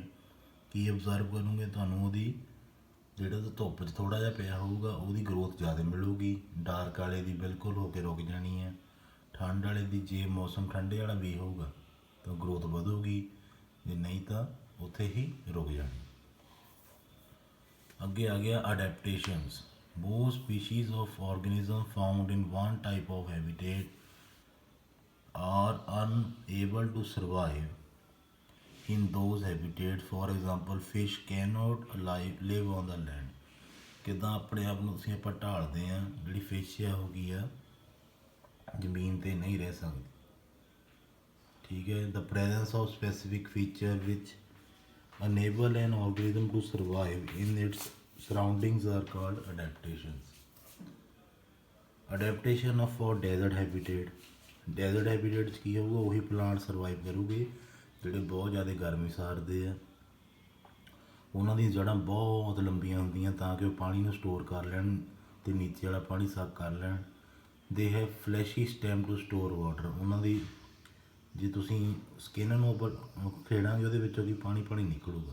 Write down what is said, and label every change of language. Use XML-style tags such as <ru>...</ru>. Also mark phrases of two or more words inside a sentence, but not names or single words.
<pa>ਕੀ ਅਬਜ਼ਰਵ ਕਰੋਗੇ, ਤੁਹਾਨੂੰ ਉਹਦੀ ਜਿਹੜਾ ਤਾਂ ਧੁੱਪ 'ਚ ਥੋੜ੍ਹਾ ਜਿਹਾ ਪਿਆ ਹੋਊਗਾ ਉਹਦੀ ਗਰੋਥ ਜ਼ਿਆਦਾ ਮਿਲੂਗੀ। ਡਾਰਕ ਵਾਲੇ ਦੀ ਬਿਲਕੁਲ ਹੋ ਕੇ ਰੁਕ ਜਾਣੀ ਹੈ। ਠੰਡ ਵਾਲੇ ਦੀ ਜੇ ਮੌਸਮ ਠੰਡੇ ਵਾਲਾ ਵੀ ਹੋਊਗਾ ਤਾਂ ਗਰੋਥ ਵਧੂਗੀ, ਜੇ ਨਹੀਂ ਤਾਂ ਉੱਥੇ ਹੀ ਰੁਕ ਜਾਣੀ। ਅੱਗੇ ਆ ਗਿਆ ਅਡੈਪਟੇਸ਼ਨਸ। ਬਹੁਤ</pa> <en>species of organism found in one type of habitat are unable to survive in those habitats. For example, fish cannot live on the land.</en> <pa>ਕਿੱਦਾਂ ਆਪਣੇ ਆਪ ਨੂੰ ਤੁਸੀਂ ਆਪਾਂ ਢਾਲਦੇ ਹਾਂ, ਜਿਹੜੀ ਫਿਸ਼ ਆ ਹੋ ਗਈ ਆ ਜ਼ਮੀਨ 'ਤੇ ਨਹੀਂ ਰਹਿ ਸਕਦੀ। ਠੀਕ ਹੈ।</pa> <en>the presence of specific feature which enable an organism to survive in its surroundings are called adaptations. Adaptation of for desert habitat. Desert habitat</en> <pa>'ਚ ਕੀ ਹੋਊਗਾ, ਉਹੀ ਪਲਾਂਟ ਸਰਵਾਈਵ ਕਰੂਗੇ ਜਿਹੜੇ ਬਹੁਤ ਜ਼ਿਆਦਾ ਗਰਮੀ ਸਹਾਰਦੇ ਆ। ਉਹਨਾਂ ਦੀਆਂ ਜੜ੍ਹਾਂ ਬਹੁਤ ਲੰਬੀਆਂ ਹੁੰਦੀਆਂ ਤਾਂ ਕਿ ਉਹ ਪਾਣੀ ਨੂੰ ਸਟੋਰ ਕਰ ਲੈਣ ਅਤੇ ਨੀਚੇ ਵਾਲਾ ਪਾਣੀ ਸਕ ਕਰ ਲੈਣ।</pa> <en>They have fleshy stem to store water.</en> <pa>ਉਹਨਾਂ ਦੀ ਜੇ ਤੁਸੀਂ ਸਕਿਨ ਨੂੰ ਉੱਪਰ ਖੇਡਾਂਗੇ ਉਹਦੇ ਵਿੱਚੋਂ ਦੀ ਪਾਣੀ ਨਿਕਲੂਗਾ।</pa>